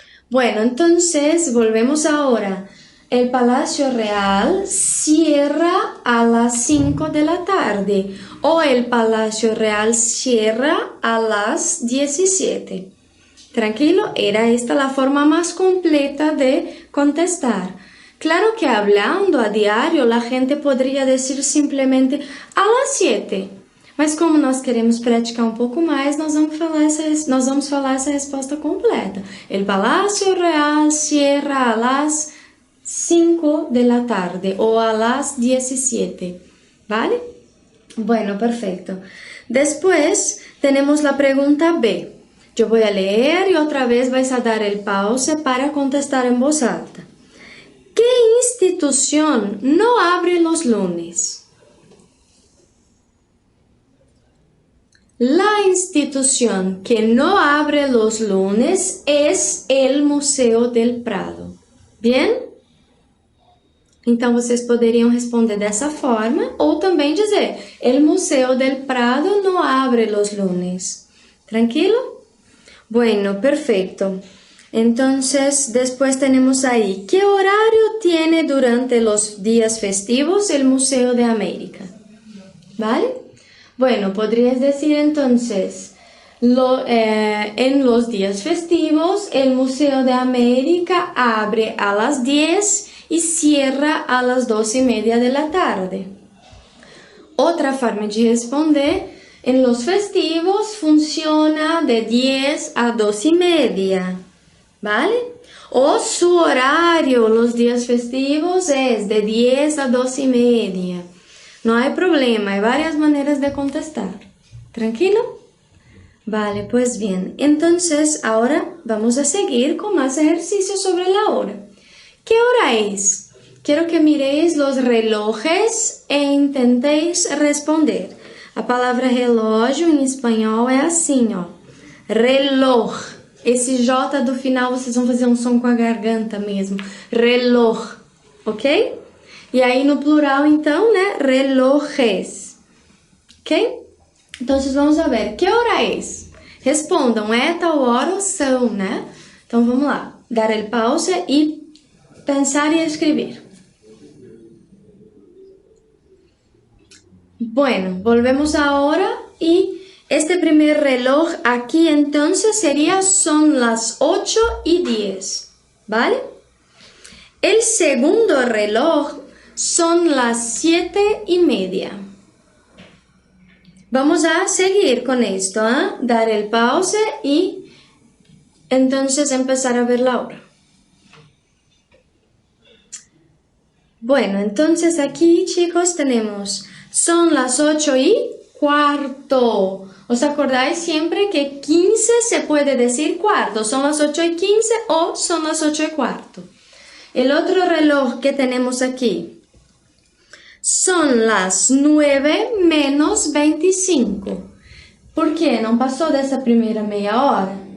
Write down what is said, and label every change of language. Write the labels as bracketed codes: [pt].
[es] Bueno, entonces, volvemos ahora. El Palacio Real cierra a las 5 de la tarde o el Palacio Real cierra a las 17. Tranquilo, era esta la forma más completa de contestar. Claro que hablando a diario la gente podría decir simplemente a las 7. [pt] Mas como nós queremos praticar um pouco mais, nós vamos falar essa resposta completa. [es] El Palacio Real cierra a las 5 de la tarde o a las 17, ¿vale? Bueno, perfecto. Después tenemos la pregunta B. Yo voy a leer y otra vez vais a dar el pause para contestar en voz alta. ¿Qué institución no abre los lunes? La institución que no abre los lunes es el Museo del Prado. ¿Bien? [pt] Então, vocês poderiam responder dessa forma ou também dizer [es] el Museo del Prado no abre los lunes. ¿Tranquilo? Bueno, perfecto. Entonces, después tenemos ahí, ¿qué horario tiene durante los días festivos el Museo de América? ¿Vale? Bueno, podrías decir entonces, en los días festivos el Museo de América abre a las 10 y cierra a las 2:30 de la tarde. Otra forma de responder, en los festivos funciona de 10 a 2:30, ¿vale? O su horario los días festivos es de 10 a 2:30. No hay problema, hay varias maneras de contestar. ¿Tranquilo? Vale, pues bien. Entonces, ahora vamos a seguir con más ejercicios sobre la hora. ¿Qué hora es? Quiero que miréis los relojes e intentéis responder. [pt] A palavra relógio em espanhol é assim, ó. Reloj. Esse J do final vocês vão fazer um som com a garganta mesmo. Reloj, ok? E aí no plural, então, né? Relojes. Ok? Então, [es] vamos a ver. [pt] Que hora é? Respondam, é tal hora ou são, né? Então, vamos lá. [es] Dar el pause [pt] e pensar [es] y escribir. Bueno, volvemos ahora y este primer reloj aquí entonces son las 8:10, ¿vale? El segundo reloj son las 7:30. Vamos a seguir con esto, ¿eh? Dar el pause y entonces empezar a ver la hora. Bueno, entonces aquí, chicos, son las 8:15. ¿Os acordáis siempre que 15 se puede decir cuarto? Son las 8:15 o son las 8:15. El otro reloj que tenemos aquí son las 9:25. [pt] Por quê? Não passou dessa primeira meia hora?